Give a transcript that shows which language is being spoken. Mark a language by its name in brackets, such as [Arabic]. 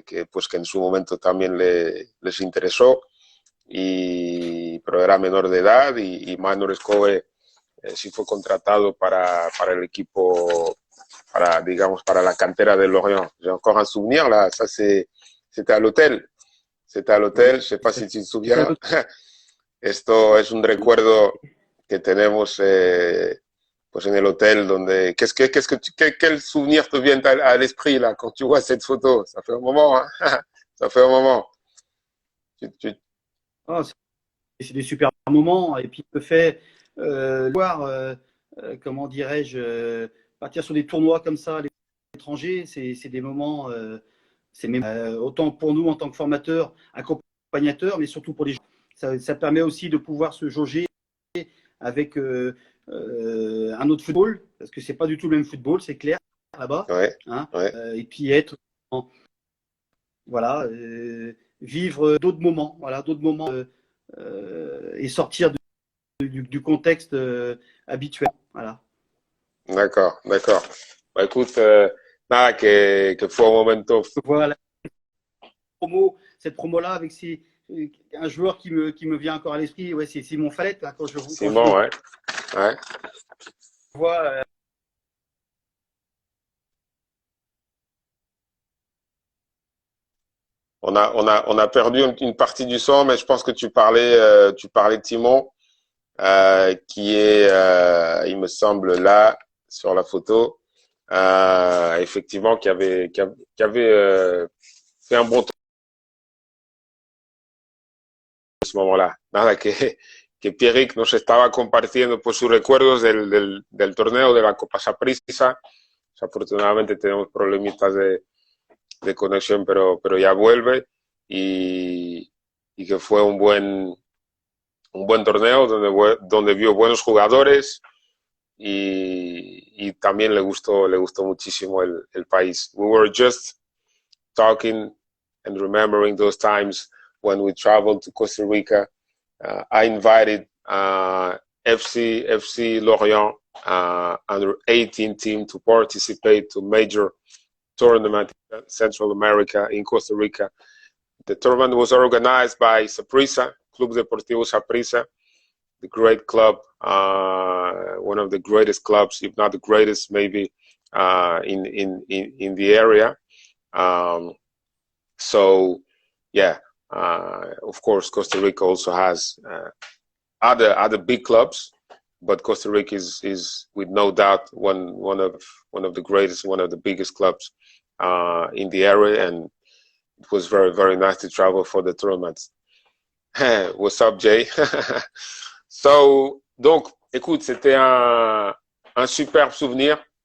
[Spanish] pues que en su momento también les interesó, pero era menor de edad, y Manuel Coe sí fue contratado para el equipo, digamos, para la cantera de Lorient. [French] J'ai encore un souvenir, là, ça c'était à l'hôtel. C'était à l'hôtel, je sais pas si tu te souviens. [Spanish] Esto es un recuerdo que tenemos pues en el hotel donde... [French] Quel souvenir te vient à l'esprit là quand tu vois cette photo? Ça fait un moment, hein. Ça fait un moment. Oh, c'est des super moments. Et puis, le fait voir, comment dirais-je, partir sur des tournois comme ça à l'étranger, c'est des moments, c'est même, autant pour nous en tant que formateurs, accompagnateurs, mais surtout pour les gens. Ça permet aussi de pouvoir se jauger avec un autre football, parce que c'est pas du tout le même football, c'est clair, là-bas. Ouais, Hein, ouais. et puis être, voilà, vivre d'autres moments, voilà, d'autres moments, et sortir du contexte habituel. Voilà. D'accord, d'accord. Bah, écoute, [Spanish] nada, que fue un momento. [French] Voilà, cette promo-là, avec un joueur qui me vient encore à l'esprit, ouais, c'est Simon Fallette. Hein, quand je Simon, ouais. Ouais. vois. On a perdu une partie du son, mais je pense que tu parlais de Timon, qui est, il me semble, là, sur la photo, effectivement, qui avait fait un bon tour en ce moment-là. [Spanish] Nada, que Pierrick nos estaba compartiendo pues, sus recuerdos del torneo de la Copa Saprissa. Afortunadamente tenemos problemitas de conexión, pero ya vuelve, y que fue un buen torneo donde vio buenos jugadores, y también le gustó muchísimo el país. [English] We were just talking and remembering those times when we traveled to Costa Rica. I invited FC Lorient under 18 team to participate to major tournament in Central America, in Costa Rica. The tournament was organized by Saprissa, Club Deportivo Saprissa, the great club, one of the greatest clubs, if not the greatest, maybe in the area. So, yeah, of course, Costa Rica also has other big clubs, but Costa Rica is with no doubt one of the greatest, one of the biggest clubs in the area, and it was very, very nice to travel for the tournaments. What's up, Jay? [French] So, donc, écoute, c'était un superbe souvenir.